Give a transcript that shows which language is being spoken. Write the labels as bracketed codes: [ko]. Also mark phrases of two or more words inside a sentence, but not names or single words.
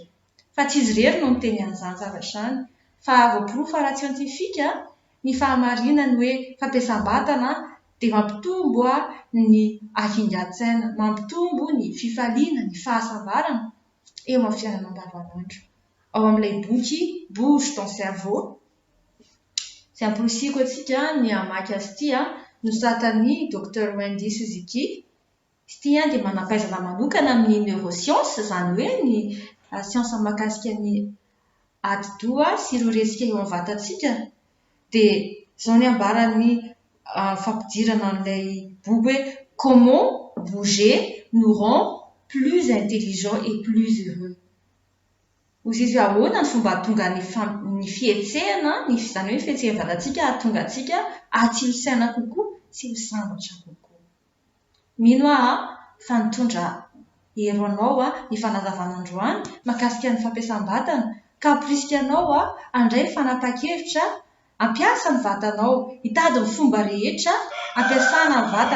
[mg] Fa tsy izy irery no miteny an'izany zavatra izany, fa voaporofo ara-tsiantifika ny fahamarinany hoe fampiasam-batana dia mampitombo ny hakingan-tsaina, mampitombo ny fifaliana, ny fahasambarana eo amin'ny fiainana andavanandro. Ao amin'ilay boky Bouge ton cerveau, izay amporisiko antsika ny hamaky azy ity nosoratan'ny Dr Wendy Suzuki. Izy ity dia manam-pahaizana manokana amin'ny neuroscience, izany hoe ny siansa mahakasika ny ati-doha sy ireo resika eo amin'ny vatantsika. Dia izao ny ambarany fampidirana an'ilay boky hoe [fr] comment bouger nous rend plus intelligents et plus heureux. [mg] Hozy izy ahoana ny fomba hahatonga ny fihetsehana, izany hoe fihetsehana vatantsika hahatonga antsika hatsilo saina kokoa sy ho sambatra kokoa. Mino aho fa nitondra hero anao ny fanazavana androany mahakasika ny fampiasam-batana, ka hamporisika anao handray ny fanapa-kevitra hampiasa ny vatanao, hitady ny fomba rehetra hampiasana ny vatana.